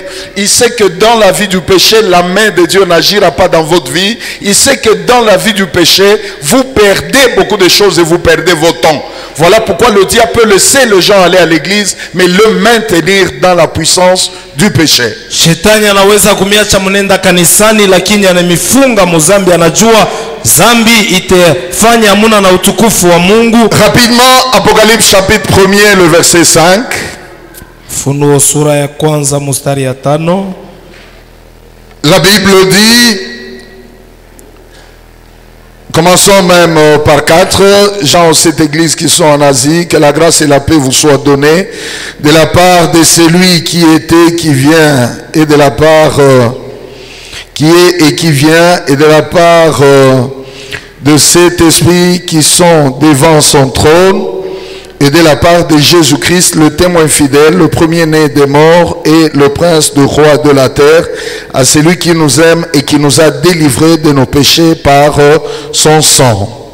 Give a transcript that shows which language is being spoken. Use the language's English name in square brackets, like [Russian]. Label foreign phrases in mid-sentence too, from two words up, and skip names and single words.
[French] Il sait que dans la vie du péché, la main de Dieu n'agira pas dans votre vie. Il sait que dans la vie du péché, vous perdez beaucoup de choses et vous perdez votre temps. Voilà pourquoi le diable peut laisser les gens aller à l'église, mais le maintenir dans la puissance du péché. [Swahili] Shetani anaweza kumiacha mnenda kanisani, lakini anamifunga muzambi, anajua zambi itafanya hamuna na utukufu wa Mungu. [French] Rapidement, Apocalypse chapitre 1er le verset 5. [Swahili] Funuo sura ya kwanza mstari ya 5. [French] La Bible dit, commençons même par 4, gens de cette église qui sont en Asie, que la grâce et la paix vous soient données de la part de celui qui était, qui vient, et de la part qui est et qui vient, et de la part de cet esprit qui sont devant son trône, et de la part de Jésus-Christ, le témoin fidèle, le premier-né des morts et le prince de roi de la terre, à celui qui nous aime et qui nous a délivrés de nos péchés par son sang.